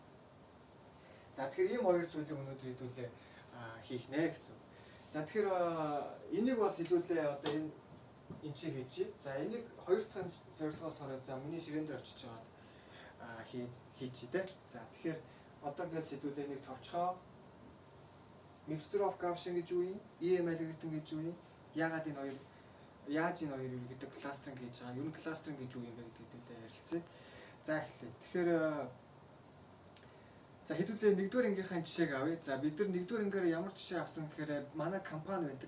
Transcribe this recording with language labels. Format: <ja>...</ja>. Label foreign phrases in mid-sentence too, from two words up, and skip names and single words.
<mn>За тэгэхээр ийм хоёр зүйлийг өнөөдөр хэдүүлээ хийх нэ гэсэн. За тэгэхээр энийг бол хэдүүлээ одоо энэ чинь хийчихье. За энийг хоёр дахь зорилго болохоор за миний ширээн дээр очиж байгаа хийчихье тэ. За тэгэхээр одоо гэж хэдүүлээ нэг товчхоо</mn> <en>mixture of Gaussian</en> <mn>гэж юу юм? EM алгоритм гэж юу юм? Яаж энэ хоёр ерөнхийдөө кластеринг хийж байгаа? Ер нь кластеринг гэж юу юм бэ гэдэгт ярилцъя. За эхлэе. Тэгэхээр за хэдүүлээ нэгдүгээр ангийнхаа жишээг авъя. За бид нар нэгдүгээр ангаар ямар жишээ авсан гэхээр манай компани байдаг.</mn>